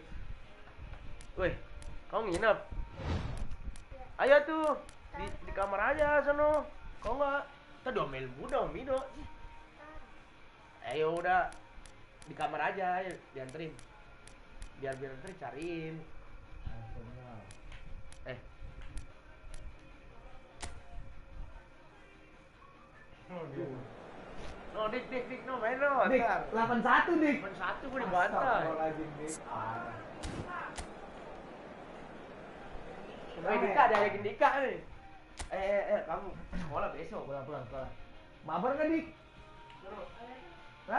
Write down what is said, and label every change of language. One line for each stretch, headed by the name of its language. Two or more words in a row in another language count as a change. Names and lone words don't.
Indonesian: Woi, kamu nginep? Ayo tuh, di kamar aja sono. Kau nggak? Kita domelin muda, Mido. Ayo udah di kamar aja, ayo dianterin. Biar anterin cariin. No, dik, no, main no. Dik, 81 Dik. 81 gue dibantai. Astagfirullahaladzim, Dik. Dika, ada lagi Dika nih. Kamu sekolah besok. Pulang. Mabar nggak Dik? Hah?